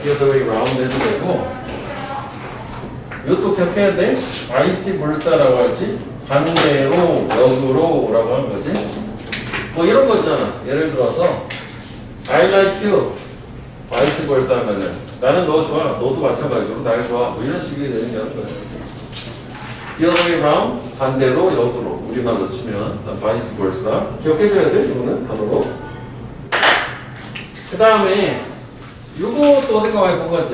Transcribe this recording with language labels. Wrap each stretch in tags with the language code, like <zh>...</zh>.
<en>the other way around</en> <ko>해도 되고, 이것도 기억해야 돼. vice versa라고 하지. 반대로, 역으로 라고 하는 거지. 뭐 이런 거 있잖아. 예를 들어서</ko> <en>I like you, vice versa</en> <ko>하면은 나는 너 좋아, 너도 마찬가지로 날 좋아, 뭐 이런 식이 되는 거야.</ko> <en>The other way around,</en> <ko>반대로, 역으로. 우리말로 치면</ko> <en>vice versa.</en> <ko>기억해줘야 돼, 이거는 단어로. 그 다음에 이것도 어딘가 많이 본 것 같아.</ko>